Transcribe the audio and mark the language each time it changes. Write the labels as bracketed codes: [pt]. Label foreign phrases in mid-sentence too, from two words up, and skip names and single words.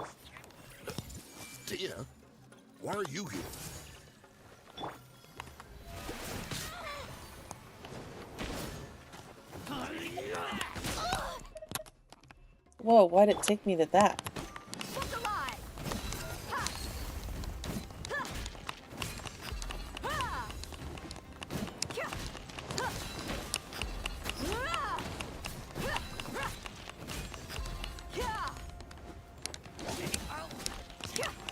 [en] Tia, why are you here? Whoa, why'd it take me to that? Look alive! Ha! Ha! Ha! Kya! Ha! Ah! Ha! Ha! Kya! Kya!